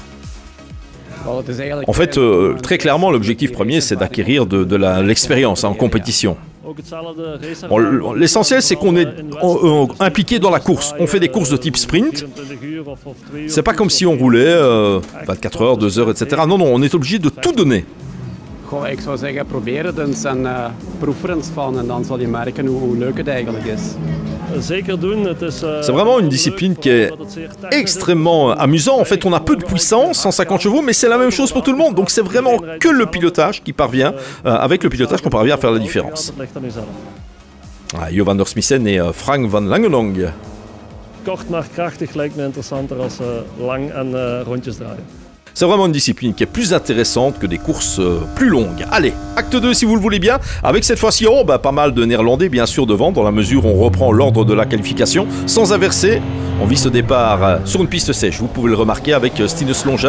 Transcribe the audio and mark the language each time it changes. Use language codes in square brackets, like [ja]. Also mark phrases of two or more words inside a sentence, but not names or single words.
[fr] En fait, très clairement, l'objectif premier, c'est d'acquérir de l'expérience en compétition. Bon, l'essentiel, c'est qu'on est impliqué dans la course. On fait des courses de type sprint. C'est pas comme si on roulait 24 heures, 2 heures, etc. Non, on est obligé de tout donner. [nl] Ik zou zeggen, probeer het eens en proef er eens van en dan zal je merken hoe leuk het eigenlijk is. [fr] C'est vraiment une discipline qui est extrêmement amusante. En fait, on a peu de puissance, 150 chevaux, mais c'est la même chose pour tout le monde. Donc c'est vraiment que le pilotage qui parvient, avec le pilotage qu'on parvient à faire la différence. Jo van der Smissen et Frank van Langenong. [nl] Kort maar krachtig lijkt me interessanter als lang en rondjes draaien. [fr] C'est vraiment une discipline qui est plus intéressante que des courses plus longues. Allez, acte 2 si vous le voulez bien, avec cette fois-ci pas mal de Néerlandais bien sûr devant, dans la mesure où on reprend l'ordre de la qualification, sans inverser. On vit ce départ sur une piste sèche, vous pouvez le remarquer, avec Stinus Longin.